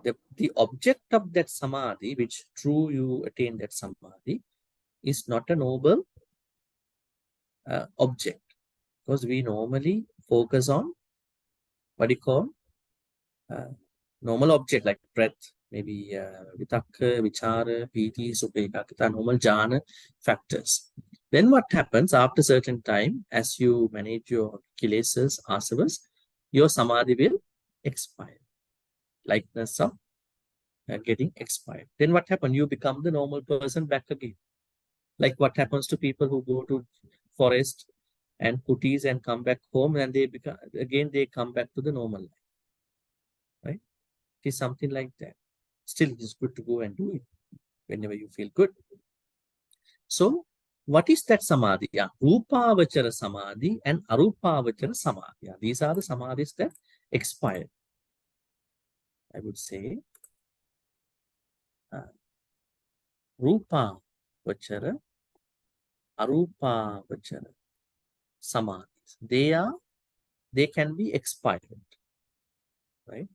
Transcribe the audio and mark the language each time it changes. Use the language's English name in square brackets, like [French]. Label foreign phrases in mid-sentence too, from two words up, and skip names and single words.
[English] The object of that samadhi, which true you attain that samadhi, is not a noble object, because we normally focus on what you call normal object like breath, maybe [Pali] vitakka, vichara, piti, sukha, ekagata, [English] normal jhana factors. Then what happens after certain time, as you manage your kilesas, asavas, your samadhi will expire. Likeness of getting expired. Then what happens? You become the normal person back again. Like what happens to people who go to forest and kutis and come back home, and they become again, they come back to the normal life. Right? It is something like that. Still, it is good to go and do it whenever you feel good. So, what is that samadhi? Yeah, [Pali] Rupavachara samadhi [English] and [Pali] Arupavachara samadhi. [English] Yeah, these are the samadhis that expire. I would say [Pali] Rupavachara, Arupavachara samadhis. [English] They can be expired, right?